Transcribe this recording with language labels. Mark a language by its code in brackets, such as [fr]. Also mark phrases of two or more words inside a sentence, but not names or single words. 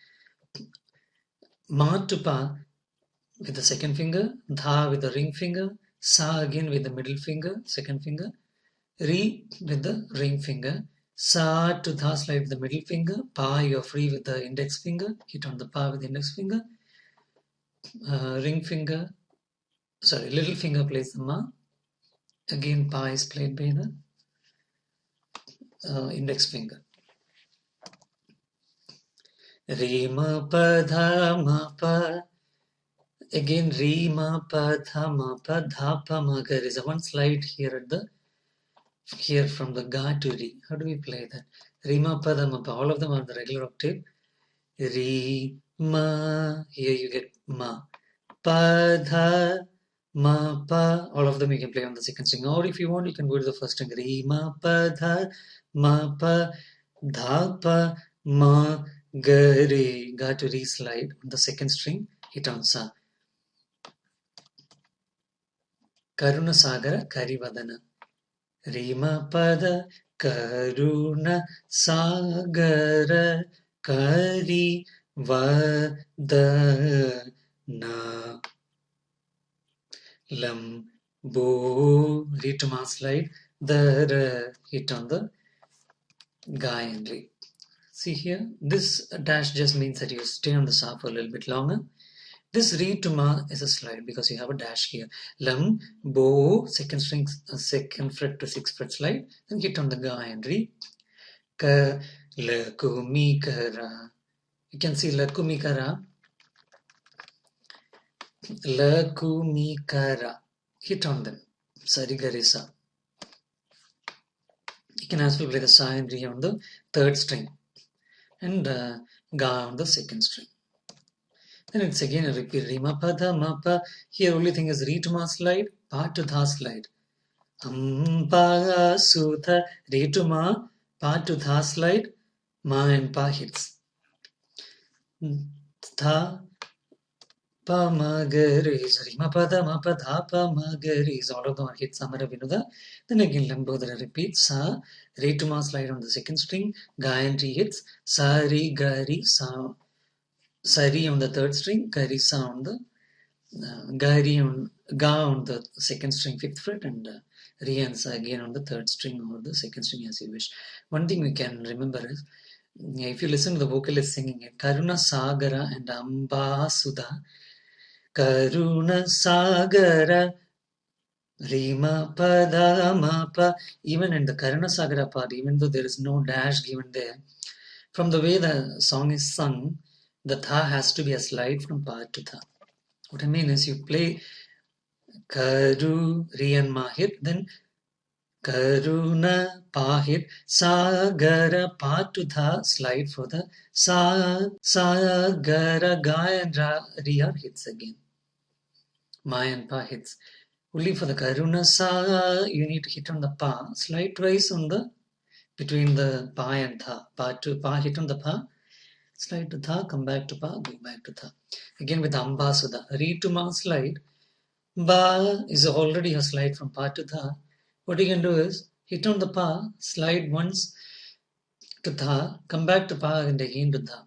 [en] Ma to pa with the second finger, dha with the ring finger, sa again with the middle finger, second finger, re with the ring finger, sa to dha slide with the middle finger, pa you're free with the index finger, hit on the pa with the index finger, ring finger, sorry, little finger plays the ma, again pa is played by the index finger. Re ma pa dha ma pa. Again re ma pa dha pa ma ga. There is a one slide here at the here from the ga to re. How do we play that? Re ma pa dha ma pa. All of them are the regular octave. Re ma. Here you get ma. Pa dha ma pa. All of them you can play on the second string. Or if you want, you can go to the first string. Re ma pa dha ma pa dha pa ma ga re. Ga to re slide on the second string. Hit on sa. [sa] Karuna Sagara Karivadana. Rima Pada Karuna Sagara Karivadana. [en] Lam Bo Rituma slide. The hit on the Ga and Re. See here, this dash just means that you stay on the sa for a little bit longer. This re to ma is a slide because you have a dash here. Lam, bo, second string, second fret to 6th fret slide, then hit on the ga and re. Ka, la, ku, mi, ka, ra. You can see la, ku, mi, ka, ra. La, ku, mi, ka, ra. Hit on them. Sari, ga, re, sa. You can also play the sa and re on the 3rd string and ga on the 2nd string. Then it's again a repeat. Re ma pa dha ma pa. Here only thing is re to ma slide, pa to dha slide. Pa su tha, re to ma, pa to dha slide, ma and pa hits. Dha pa ma ga re. Re ma pa dha ma pa dha pa ma ga re. All of them are hits. [sa] Samara vinuda. [en] Then again lambodhara repeat. Sa re to ma slide on the 2nd string. Ga and re hits. Sa re ga re sa. Sari on the 3rd string, Karisa on the Ga on the 2nd string 5th fret and Re and Sa again on the 3rd string or the 2nd string as you wish. One thing we can remember is if you listen to the vocalist singing it, [sa] Karuna Sagara and Amba Sudha, Karuna Sagara Rima Pada Mapa, [en] even in the Karuna Sagara part, even though there is no dash given there, from the way the song is sung, the tha has to be a slide from pa to tha. What I mean is you play karu, re and ma hit, then karuna, pa hit, sa, gara, pa to tha, slide for the sa, gara, ga and ra, re are hits again. Ma and pa hits. Only for the [sa] karuna sa, [en] you need to hit on the pa, slide twice on the, between the pa and tha. Pa to pa, hit on the pa, slide to tha, come back to pa, go back to tha. Again with [sa] amba sudha. [en] Re to ma slide. Ba is already a slide from pa to tha. What you can do is hit on the pa, slide once to tha, come back to pa and again to tha.